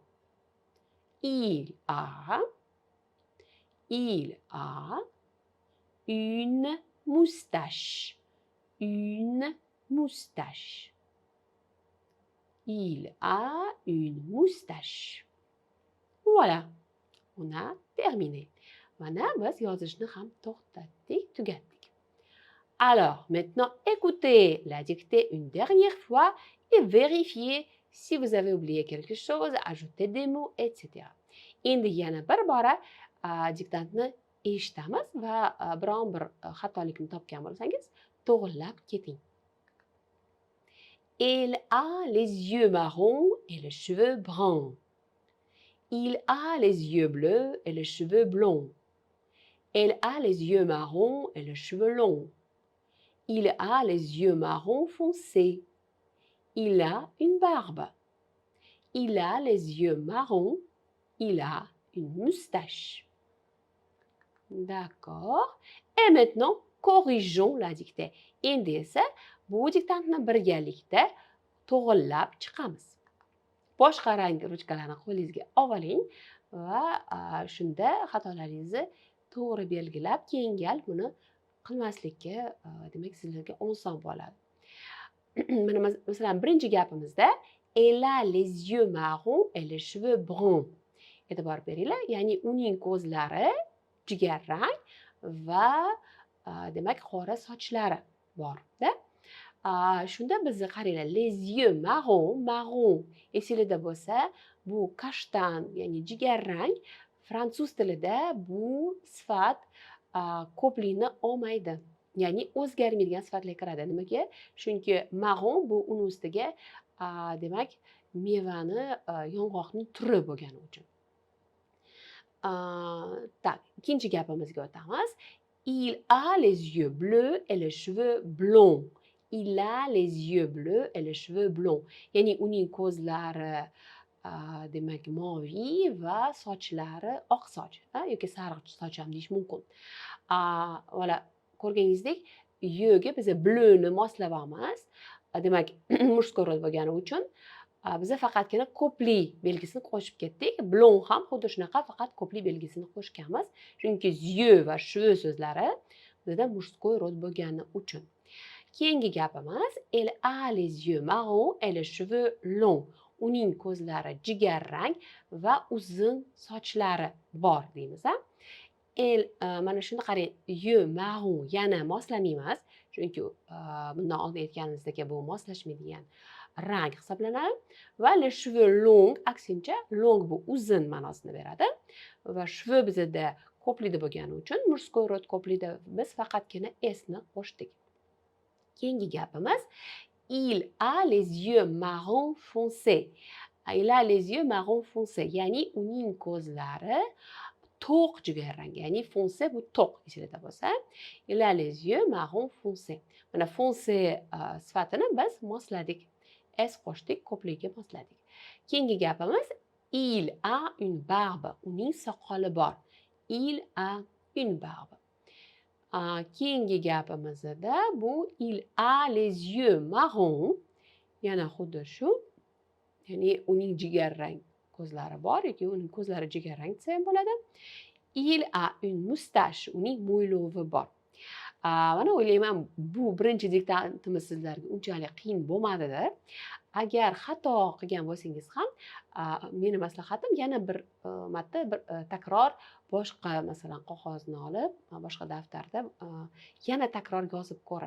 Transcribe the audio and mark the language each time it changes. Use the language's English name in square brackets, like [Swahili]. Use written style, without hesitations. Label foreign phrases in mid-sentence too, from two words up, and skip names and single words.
[French] Il a une moustache, une moustache. Il a une moustache. Voilà, on a terminé. [Uzbek] Mana bas yozishni ham to'xtatdik, tugatdik. [French] Alors, maintenant, écoutez la dictée une dernière fois et vérifiez si vous avez oublié quelque chose, ajoutez des mots, etc. [Uzbek] Endi yana bir bora diktantni eshitamiz va biron bir xatolikni topgan bo'lsangiz, to'g'rilab keting. [French] Il a les yeux marrons et les cheveux bruns. Il a les yeux bleus et les cheveux blonds. Elle a les yeux marrons et les cheveux longs. Il a les yeux marrons foncés. Il a une barbe. Il a les yeux marrons. Il a une moustache. D'accord. Et maintenant, corrigeons la dictée. [Uzbek] Endi esa bu diktantni birgalikda to'g'rilab chiqamiz. Boshqa rang ruchkalarni qo'lingizga oling va shunda xatolaringizni to'g'ri belgilab, keyingi gal buni qilmaslikka demak sizlarga oson bo'ladi. Mana masalan, birinchi gapimizda [French] elle a les yeux marrons et les cheveux bruns. [Uzbek] E'tibor beringlar, ya'ni uning ko'zlari jigarrang va demak qora sochlari bor-da. Shunda bizni qaranglar, [French] les yeux marron [Uzbek] esingizda bo'lsa, bu kashtan, ya'ni jigarrang. Fransuz tilida bu sifat ko'plikni olmaydi. Ya'ni o'zgarmaydigan sifatlarga kiradi. Nimaga? Chunki marron bu uni ustiga demak mevani, yong'oqning turi bo'lgani uchun. Tak, ikinci gapimizga o'tamiz. [French] Il a les yeux bleus et les cheveux blonds. Il a les yeux bleus et les cheveux blonds. [Uzbek] Ya'ni uning ko'zlari demak moviy va sochlari oq soch, yoki sariq soch ham deyish mumkin. Mana ko'rganingizdek, yeuga biz bleuni moslab olamiz. Demak, [Russian] мужской род [Uzbek] bo'lgani uchun biz faqatgina ko'plik belgisini qo'shib ketdik. Blon ham xuddi shunaqa, faqat ko'plik belgisini qo'shganmiz. Chunki yeux va cheveux so'zlari bizda [Russian] мужской род [Uzbek] bo'lgani uchun. Keyingi gapimiz [French] elle a les yeux marrons et les cheveux longs. [Uzbek] Uning ko'zlari jigarrang va uzun sochlari bor deymiz. Mana shuni qarang, [French] yeux marron [Uzbek] yana moslamaymiz, chunki bundan oldin aytganimizdek bu moslashmaydigan rang hisoblanadi va [French] les cheveux longs [Uzbek] aksincha long bu uzun ma'nosini beradi va cheveux bizda ko'plida bo'lgani uchun [Russian] мужской род [Uzbek] ko'plida biz faqatgina s'ni qo'shdik. Keyingi gapimiz [French] il a les yeux marron foncé. Il a les yeux marron foncé, [Uzbek] ya'ni uning ko'zlari to'q jigarrang, ya'ni foncé bu to'q ichida bo'lsa, [French] il a les yeux marron foncé. [Uzbek] Mana foncé sifatini biz mosladik. S qo'shdik, ko'pligiga mosladik. Keyingi gapimiz [French] il a une barbe. [Uzbek] Uning soqoli bor. [French] Il a une barbe. [Uzbek] Keyingi gapimizda bu [French] il a les yeux marrons. [Uzbek] Yana xuddi shu. Ya'ni uning jigarrang ko'zlari bor yoki uning ko'zlari jigarrang desa ham bo'ladi. [French] Il a une moustache. [Uzbek] Uning mo'ylovi bor. Mana o'ylayman bu birinchi diktantimiz sizlarga unchalik qiyin bo'lmadi-da. Agar xato qilgan bo'lsangiz ham, meni maslahatim yana bir marta bir takror boshqa masalan qog'ozni olib, boshqa daftarda yana takror yozib ko'rish.